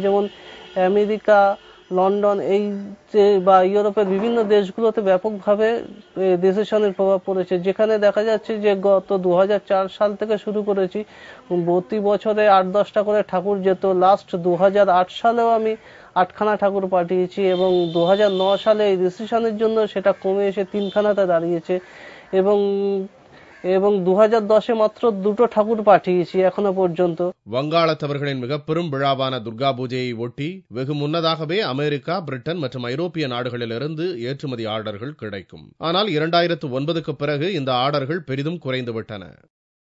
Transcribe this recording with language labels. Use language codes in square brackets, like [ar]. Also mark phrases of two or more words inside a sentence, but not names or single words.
[bn] যেমন আমেরিকা, লন্ডন, এই যে বা ইউরোপের বিভিন্ন দেশগুলোতে ব্যাপকভাবে রিসেশনের প্রভাব পড়েছে, যেখানে দেখা যাচ্ছে যে গত 2004 সাল থেকে শুরু করেছি, প্রতি বছরে 8-10টা করে ঠাকুর যেত। লাস্ট 2008 সালেও আমি 8খানা ঠাকুর পাঠিয়েছি, এবং 2009 সালে এই রিসেশনের জন্য সেটা কমে এসে 3খানাতে দাঁড়িয়েছে, এবং 2010-এ মাত্র 2টো ঠাকুর பாட்டியிச்சு எখনো পর্যন্ত। [ta] வங்காளத்தவர்களின் மிகப்பெரும் விழாவான துர்கா பூஜையை ஒட்டி வெகு முன்னதாகவே அமெரிக்கா, பிரிட்டன் மற்றும் ஐரோப்பிய நாடுகளிலிருந்து ஏற்றுமதி ஆர்டர்கள் கிடைக்கும். ஆனால் 2009க்கு பிறகு இந்த ஆர்டர்கள் பெரிதும் குறைந்துவிட்டன.